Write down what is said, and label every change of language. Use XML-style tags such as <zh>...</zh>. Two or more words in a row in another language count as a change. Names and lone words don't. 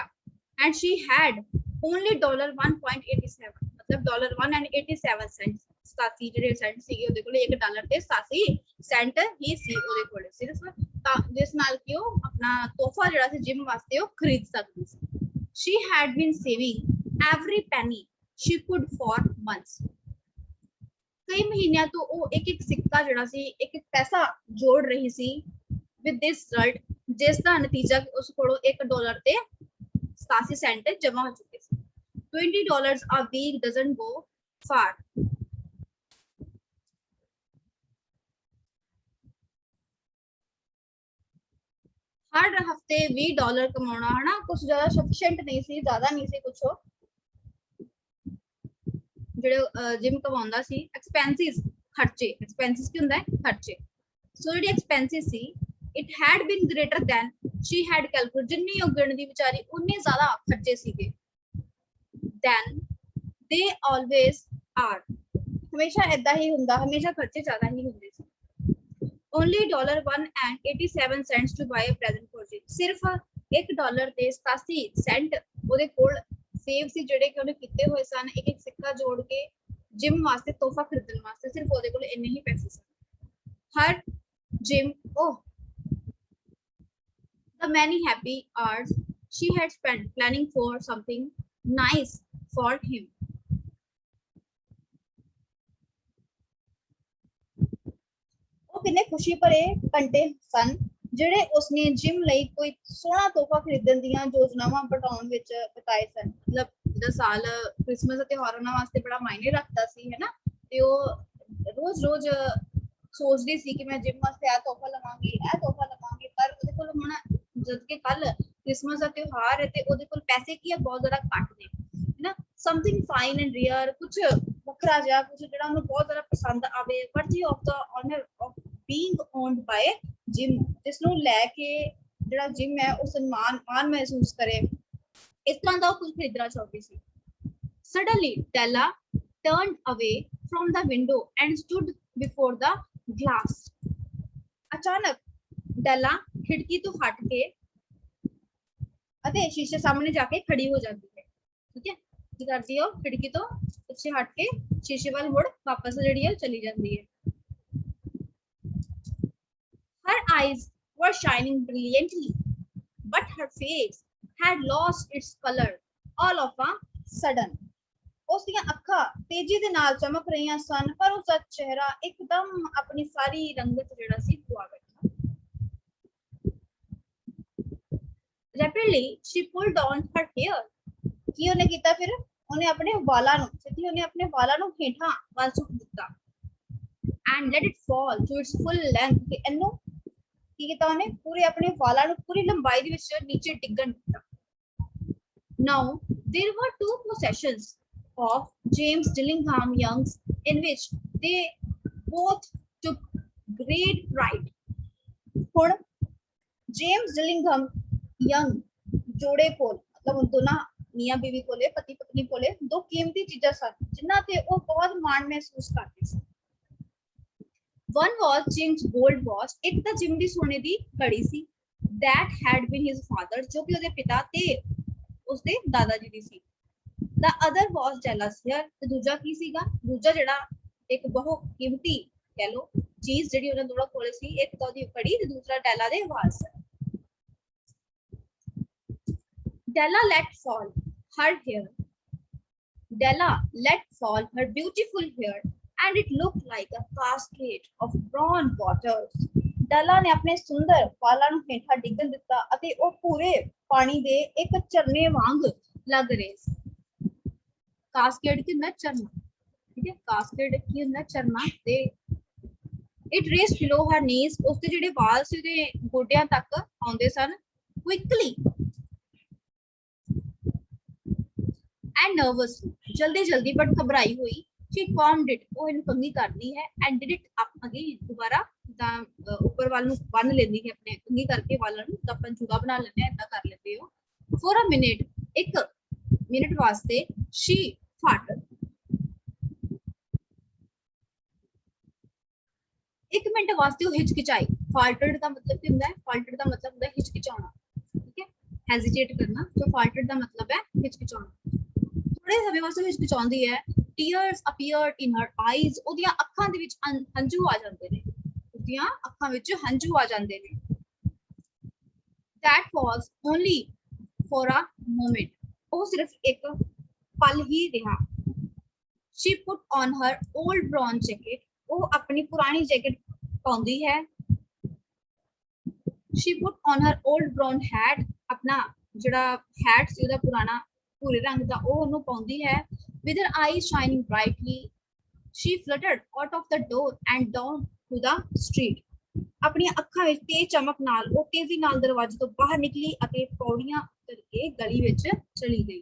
<en>and she had only</en> <pa>$1.87, ਮਤਲਬ $1.87, 87 ਜਿਹੜੇ ਸੈਂਟ ਸੀਗੇ ਉਹਦੇ ਕੋਲ, $1 ਤੇ 87 ਸੈਂਟ ਹੀ ਸੀ ਉਹਦੇ ਕੋਲ ਸਿਰਫ, ਜਿਸ ਨਾਲ ਕਿ ਉਹ ਆਪਣਾ ਤੋਹਫਾ ਜਿਹੜਾ ਸੀ ਜਿਮ ਵਾਸਤੇ ਉਹ ਖਰੀਦ ਸਕਦੀ ਸੀ।</pa> <en>She had been saving every penny she could for months.</en> <pa>ਕਈ ਮਹੀਨਿਆਂ ਤੋਂ ਉਹ ਇੱਕ ਸਿੱਕਾ ਜਿਹੜਾ ਸੀ, ਇੱਕ ਪੈਸਾ ਜੋੜ ਰਹੀ ਸੀ</pa> <en>with this result,</en> <pa>ਜਿਸ ਦਾ ਨਤੀਜਾ ਉਸ ਕੋਲੋਂ $1 ਤੇ 87 ਸੈਂਟ ਜਮਾ ਹੋ ਚੁੱਕੇ ਸੀ।</pa> <en>$20 a week doesn't go far.</en> <hi>हर हफ्ते $20 कमाना है ना, कुछ ज्यादा सफिशिएंट नहीं सी, ज्यादा नहीं सी कुछ</hi> <pa>ਜਿਹੜੇ ਜਿਮ ਕਮਾਉਂਦਾ ਸੀ। ਐਕਸਪੈਂਸਿਸ ਖਰਚੇ, ਐਕਸਪੈਂਸਿਸ ਕੀ ਹੁੰਦਾ ਹੈ, ਖਰਚੇ। ਸੋ ਜਿਹੜੀ ਐਕਸਪੈਂਸਿਸ ਸੀ,</pa> <en>it had been greater than she had calculate,</en> <pa>ਜਿੰਨੀ ਉਹ ਗਿਣਦੀ ਵਿਚਾਰੀ ਉਨੇ ਜ਼ਿਆਦਾ ਖਰਚੇ ਸੀਗੇ।</pa> <en>than they always are,</en> <pa>ਹਮੇਸ਼ਾ ਏਦਾਂ ਹੀ ਹੁੰਦਾ, ਹਮੇਸ਼ਾ ਖਰਚੇ ਜ਼ਿਆਦਾ ਹੀ ਹੁੰਦੇ ਸੀ।</pa> <en>only $1.87 to buy a present for Jim,</en> <pa>ਸਿਰਫ $1 ਤੇ 87 ਸੈਂਟ ਉਹਦੇ ਕੋਲ ਸੇਵ ਸੀ, ਜਿਹੜੇ ਕਿ ਉਹਨੇ ਕੀਤੇ ਹੋਏ ਸਨ ਇੱਕ ਇੱਕ ਸਿੱਕਾ ਜੋੜ ਕੇ ਜਿਮ ਵਾਸਤੇ, ਤੋਹਫਾ ਖਰੀਦਣ ਵਾਸਤੇ, ਸਿਰਫ ਉਹਦੇ ਕੋਲ ਇੰਨੇ ਹੀ ਪੈਸੇ ਸਨ।</pa> <en>ਹਰ ਜਿਮ the many happy hours she had spent planning for something nice for him.</en> <pa>ਕਿੰਨੇ ਖੁਸ਼ੀ ਭਰੇ ਘੰਟੇ ਸਨ ਜਿਹੜੇ ਉਸਨੇ ਜਿਮ ਲਈ ਕੋਈ ਸੋਹਣਾ ਤੋਹਫਾ ਖਰੀਦਣ ਦੀਆਂ ਯੋਜਨਾਵਾਂ ਬਣਾਉਣ ਵਿੱਚ ਬਿਤਾਏ ਸਨ। ਮਤਲਬ ਜਿਹੜਾ ਸਾਲ ਕ੍ਰਿਸਮਸ ਦਾ ਤਿਉਹਾਰ ਉਹਨਾਂ ਵਾਸਤੇ ਬੜਾ ਮਾਇਨੇ ਰੱਖਦਾ ਸੀ, ਹੈ ਨਾ, ਤੇ ਉਹ ਰੋਜ਼-ਰੋਜ਼ ਸੋਚਦੀ ਸੀ ਕਿ ਮੈਂ ਜਿਮ ਵਾਸਤੇ ਇਹ ਤੋਹਫਾ ਲਵਾਂਗੀ, ਇਹ ਤੋਹਫਾ ਲਵਾਂਗੀ, ਪਰ ਉਹਦੇ ਕੋਲ ਹੁਣ ਜਦ ਕਿ ਕੱਲ ਕ੍ਰਿਸਮਸ ਦਾ ਤਿਉਹਾਰ ਹੈ ਤੇ ਉਹਦੇ ਕੋਲ ਪੈਸੇ ਕੀ ਹੈ, ਬਹੁਤ ਜ਼ਿਆਦਾ ਘੱਟ ਨੇ, ਹੈ ਨਾ।</pa> <en>something fine and rear,</en> <pa>ਕੁਝ ਵੱਖਰਾ ਜਿਹਾ, ਕੁਝ ਜਿਹੜਾ ਉਹਨੂੰ ਬਹੁਤ ਜ਼ਿਆਦਾ ਪਸੰਦ ਆਵੇ,</pa> <en>worthy of the honor of being owned by Jim,</en> <pa>ਜਿਸ ਨੂੰ ਲੈ ਕੇ ਜਿਹੜਾ ਜਿਮ ਹੈ ਉਹ ਸਨਮਾਨ ਮਾਣ ਮਹਿਸੂਸ ਕਰੇ, ਇਸ ਤਰ੍ਹਾਂ ਦਾ ਉਹ ਕੁਝ ਖਰੀਦਣਾ ਚਾਹੁੰਦੀ ਸੀ।</pa> <en>Suddenly Della turned away from the window and stood before the glass.</en> <pa>ਅਚਾਨਕ ਡੈਲਾ ਖਿੜਕੀ ਤੋਂ ਹਟ ਕੇ ਅਤੇ ਸ਼ੀਸ਼ੇ ਸਾਹਮਣੇ ਜਾ ਕੇ ਖੜੀ ਹੋ ਜਾਂਦੀ ਹੈ। ਠੀਕ ਹੈ, ਕੀ ਕਰਦੀ ਹੈ ਉਹ, ਖਿੜਕੀ ਤੋਂ ਪਿੱਛੇ ਹਟ ਕੇ ਸ਼ੀਸ਼ੇ ਵੱਲ ਮੁੜ ਵਾਪਸ ਜਿਹੜੀ ਹੈ ਚਲੀ ਜਾਂਦੀ ਹੈ।</pa> <en>Her eyes were shining brilliantly, but her face had lost its color all of a sudden.</en> <pa>ਉਸ ਦੀਆਂ ਅੱਖਾਂ ਤੇਜ਼ੀ ਦੇ ਨਾਲ ਚਮਕ ਰਹੀਆਂ ਸਨ, ਪਰ ਉਸ ਦਾ ਚਿਹਰਾ ਇੱਕਦਮ ਆਪਣੀ ਸਾਰੀ ਰੰਗਤ ਜਿਹੜਾ ਸੀ ਖੁਆ ਬੈਠਾ।</pa> <en>Rapidly she pulled on her hair.</en> <pa>ਕੀ ਉਹਨੇ ਕੀਤਾ ਫਿਰ, ਉਹਨੇ ਆਪਣੇ ਵਾਲਾਂ ਨੂੰ ਸਿੱਧੀ ਉਹਨੇ ਆਪਣੇ ਵਾਲਾਂ ਨੂੰ ਹੇਠਾਂ ਵੱਲ ਝੁਕ ਦਿੱਤਾ</pa> <en>and let it fall to its full length,</en> <pa>ਕਿ ਇਹਨੂੰ ਕੀ ਕੀਤਾ ਉਹਨੇ, ਪੂਰੇ ਆਪਣੇ ਵਾਲਾਂ ਨੂੰ ਪੂਰੀ ਲੰਬਾਈ ਦੇ ਵਿੱਚ ਨੀਚੇ ਡਿੱਗਣ ਦਿੱਤਾ।</pa> <en>Now there were two processions of James Dillingham Youngs in which they both took great pride.</en> <pa>ਹੁਣ ਜੇਮਸ ਡਿਲਿੰਗਹਮ ਯੰਗ ਜੋੜੇ ਕੋਲ, ਮਤਲਬ ਦੋਨਾਂ ਮੀਆਂ ਬੀਵੀ ਕੋਲੇ, ਪਤੀ ਪਤਨੀ ਕੋਲੇ ਦੋ ਕੀਮਤੀ ਚੀਜ਼ਾਂ ਸਨ ਜਿਨ੍ਹਾਂ ਤੇ ਉਹ ਬਹੁਤ ਮਾਣ ਮਹਿਸੂਸ ਕਰਦੇ ਸਨ।</pa> <en>One was Jim's gold watch,</en> <pa>ਇੱਕ ਤਾਂ ਜਿਮ ਦੀ ਸੋਨੇ ਦੀ ਘੜੀ ਸੀ,</pa> <en>that had been his father,</en> <pa>ਜੋ ਕਿ ਉਹਦੇ ਪਿਤਾ ਤੇ ਉਸਦੇ ਦਾਦਾ ਜੀ ਦੀ ਸੀ।</pa> <en>The other was Della's hair,</en> <pa>ਤੇ ਦੂਜਾ ਕੀ ਸੀਗਾ, ਦੂਜਾ ਜਿਹੜਾ ਇੱਕ ਬਹੁਤ ਕੀਮਤੀ ਕਹਿ ਲੋ ਚੀਜ਼ ਜਿਹੜੀ ਉਹਨਾਂ ਦੋਨਾਂ ਕੋਲੇ ਸੀ, ਇੱਕ ਤਾਂ ਉਹਦੀ ਘੜੀ ਤੇ ਦੂਸਰਾ ਡੈਲਾ ਦੇ ਵਾਲ ਸਨ।</pa> <en>Della let fall her hair. Della let fall her beautiful hair and it looked like a cascade of brown waters.</en> <pa>Della ਨੇ ਆਪਣੇ ਸੁੰਦਰ ਵਾਲਾਂ ਨੂੰ ਹੇਠਾਂ ਡਿੱਗਣ ਦਿੱਤਾ ਅਤੇ ਉਹ ਪੂਰੇ ਪਾਣੀ ਦੇ ਇੱਕ ਝਰਨੇ ਵਾਂਗ ਲੱਗ ਰਹੇ ਸੀ। ਕਾਸਕੇਡ ਕੀ ਹੁੰਦਾ, ਝਰਨਾ, ਠੀਕ ਹੈ, ਕਾਸਕੇਡ ਕੀ ਹੁੰਦਾ, ਝਰਨਾ।</pa> <en>ਤੇ it raced below her knees,</en> <pa>ਉਸਦੇ ਜਿਹੜੇ ਵਾਲ ਸੀ ਉਹਦੇ ਗੋਡਿਆਂ ਤੱਕ ਆਉਂਦੇ ਸਨ।</pa> <en>Quickly and nervously,</en> <pa>ਜਲਦੀ ਜਲਦੀ ਬਟ ਘਬਰਾਈ ਹੋਈ,</pa> <en>she combed it,</en> <pa>ਉਹ ਇਹਨੂੰ ਕੰਘੀ ਕਰਦੀ ਹੈ,</pa> <en>and did it up again,</en> <pa>ਦੁਬਾਰਾ ਜਿੱਦਾਂ ਉੱਪਰ ਵੱਲ ਨੂੰ ਬੰਨ ਲੈਂਦੀ ਹੈ ਆਪਣੇ ਕੰਘੀ ਕਰਕੇ ਵਾਲਾਂ ਨੂੰ, ਤਾਂ ਆਪਾਂ ਜੂੜਾ ਬਣਾ ਲੈਂਦੇ ਆ, ਏਦਾਂ ਕਰ ਲੈਂਦੇ ਹੋ।</pa> <en>for a minute,</en> <pa>1 ਮਿੰਟ ਵਾਸਤੇ</pa> <en>she farted,</en> <pa>1 ਮਿੰਟ ਵਾਸਤੇ ਉਹ ਹਿਚਕਿਚਾਈ। farted ਦਾ ਮਤਲਬ ਕੀ ਹੁੰਦਾ ਹੈ? farted ਦਾ ਮਤਲਬ ਹੁੰਦਾ ਹੈ ਹਿਚਕਿਚਾਉਣਾ, ਠੀਕ ਹੈ, ਹੈਜ਼ਿਟੇਟ ਕਰਨਾ। ਸੋ farted ਦਾ ਮਤਲਬ ਹੈ ਹਿਚਕਿਚਾਉਣਾ। ਥੋੜੇ ਸਮੇਂ ਵਾਸਤੇ ਹਿਚਕਿਚਾਉਂਦੀ ਹੈ।</pa> <en>tears appeared in her eyes,</en> <pa>ਉਹਦੀਆਂ ਅੱਖਾਂ ਦੇ ਵਿੱਚ ਹੰਝੂ ਆ ਜਾਂਦੇ ਨੇ, ਉਹਦੀਆਂ ਅੱਖਾਂ ਵਿੱਚ ਹੰਝੂ ਆ ਜਾਂਦੇ ਨੇ।</pa> <en>that was only for a moment,</en> <pa>ਉਹ ਸਿਰਫ ਇੱਕ ਪਲ ਹੀ ਰਿਹਾ।</pa> <en>she put on her old brown jacket,</en> <pa>ਉਹ ਆਪਣੀ ਪੁਰਾਣੀ ਜੈਕਟ ਪਾਉਂਦੀ ਹੈ।</pa> <en>she put on her old brown hat,</en> <pa>ਆਪਣਾ ਜਿਹੜਾ hat ਸੀ ਉਹਦਾ ਪੁਰਾਣਾ ਭੂਰੇ ਰੰਗ ਦਾ, ਉਹ ਉਹਨੂੰ ਪਾਉਂਦੀ ਹੈ।</pa> <en>with her eyes shining brightly, she fluttered out of the door and down to the street,</en> <pa>ਆਪਣੀਆਂ ਅੱਖਾਂ ਵਿੱਚ ਤੇਜ਼ ਚਮਕ ਨਾਲ ਉਹ ਤੇਜ਼ੀ ਨਾਲ ਦਰਵਾਜ਼ੇ ਤੋਂ ਬਾਹਰ ਨਿਕਲੀ ਅਤੇ ਪੌੜੀਆਂ ਉਤਰ ਕੇ ਗਲੀ ਵਿੱਚ ਚਲੀ ਗਈ।</pa>